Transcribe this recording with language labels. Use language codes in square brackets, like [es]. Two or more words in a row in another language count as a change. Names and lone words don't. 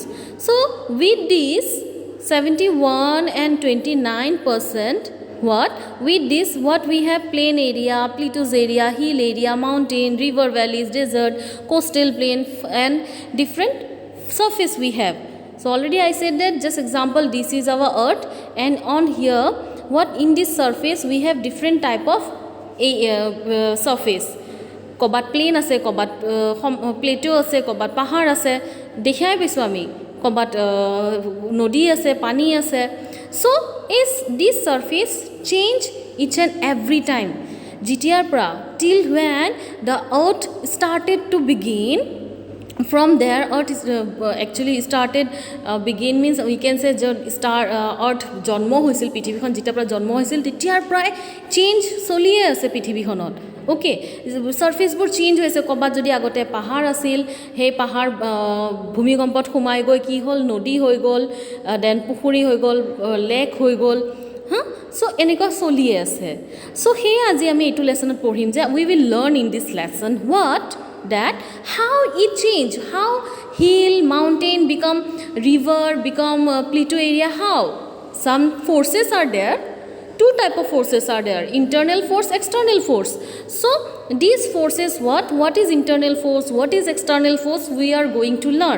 [en] So with this 71 and 29%, with this we have plain area, plateaus area, hill area, mountain, river valleys, desert, coastal plain, and different surface we have. So already I said that, just example, this is our earth, and on here in this surface we have different type of surface. [as] কবাত প্লেন আছে, কবাত প্লেটো আছে, কবাত পাহাৰ আছে, দেখাই পাইছোঁ আমি, কবাত নদী আছে, পানী আছে. [en] So this surface change each and every time. [as] যেতিয়াৰ পৰা [en] till when the earth started to begin. From there earth is actually started begin means we can say earth [as] জন্ম হৈছিল, পৃথিৱীখন যেতিয়াৰ পৰা জন্ম হৈছিল তেতিয়াৰ পৰাই চেঞ্জ চলিয়ে আছে পৃথিৱীখনত. ওকে, সাৰফেচবোৰ চেঞ্জ হৈছে. ক'ৰবাত যদি আগতে পাহাৰ আছিল, সেই পাহাৰ ভূমিকম্পত সোমাই গৈ কি হ'ল, নদী হৈ গ'ল, দেন পুখুৰী হৈ গ'ল, লেক হৈ গ'ল. [en] So [as] এনেকুৱা চলিয়ে আছে. So সেই আজি আমি এইটো লেসনত পঢ়িম যে [en] we will learn in this lesson that how it change, how hill, mountain become river, become plateau area. How some forces are there. Two type of forces are there: internal force, external force. So these forces, what is internal force, what is external force, we are going to learn.